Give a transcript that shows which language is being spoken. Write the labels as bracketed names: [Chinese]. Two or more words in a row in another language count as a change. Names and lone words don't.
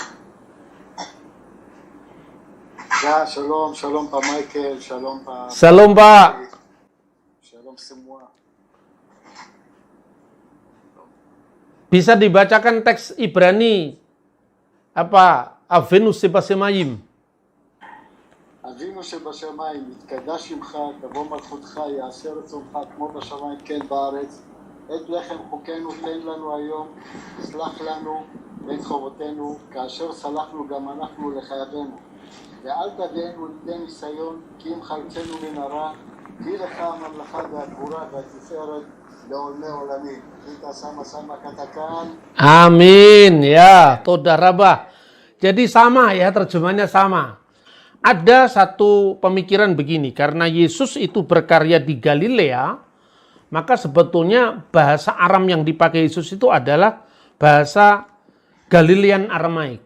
[Indonesian] Ya, shalom Pak Michael, shalom Pak. Shalom Pak. Shalom semua. Bisa dibacakan teks Ibrani apa? [Hebrew] אבינו שבשמים. אבינו שבשמיים, יתקדש שמך, תבוא מלכותך, יעשה רצונך כמו בשמיים כן בארץ. את לחם חוקנו תן לנו היום, סלח לנו את חובותינו, כאשר סלחנו גם אנחנו לחייבינו. ואל תביאנו לידי ניסיון, כי אם חלצנו מן הרע, כי לך הממלכה והגבורה והתפארת לעולמי עולמים. [Indonesian] kita sama-sama katakan. Amin ya, [Hebrew] תודה רבה. [Indonesian] Jadi sama ya, terjemahannya sama. Ada satu pemikiran begini, karena Yesus itu berkarya di Galilea, maka sebetulnya bahasa Aram yang dipakai Yesus itu adalah bahasa Galilean Aramaik.